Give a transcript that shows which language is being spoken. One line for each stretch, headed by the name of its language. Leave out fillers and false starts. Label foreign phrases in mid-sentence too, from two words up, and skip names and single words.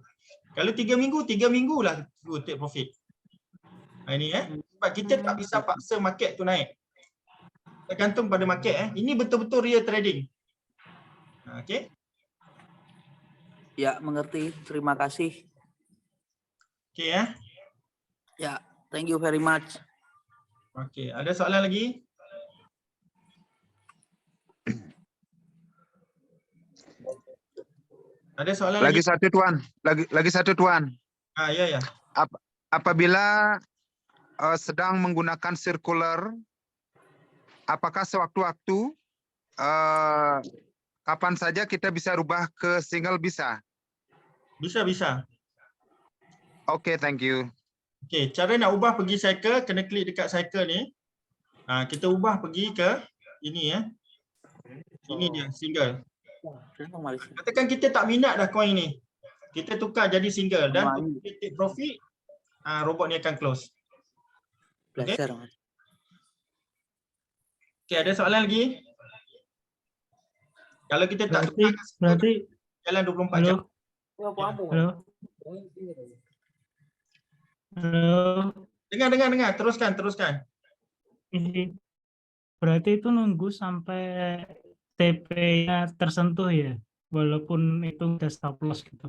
Malay: Kalau 3 minggu, 3 minggu lah tunggu
English: take profit.
Malay: Ini sebab kita tak bisa paksa market tu naik. Tergantung pada market Ini betul-betul
English: real trading.
Malay: Okey.
Indonesian: Ya, mengerti. Terima kasih. Okey Ya,
English: thank you very much.
Malay: Okey, ada soalan lagi? Ada soalan lagi? Lagi satu Tuan, lagi satu Tuan. Ya.
Indonesian: Apabila sedang menggunakan circular, apakah sewaktu-waktu kapan saja kita bisa rubah ke single bisa? Bisa. Oke,
English: thank you.
Malay: Okey, cara nak ubah pergi cycle, kena klik dekat cycle ni. Kita ubah pergi ke ini Ini dia single. Katakan kita tak minat dah coin ni. Kita tukar jadi single dan kita
English: take profit,
Malay: robot ni akan close. Belajar. Okey, ada soalan lagi? Kalau kita tak
Indonesian: Berarti jalan 24 jam. halo.
Malay: Dengar, teruskan.
Indonesian: Ini berarti itu nunggu sampai TP-nya tersentuh ya, walaupun itu udah stop loss gitu.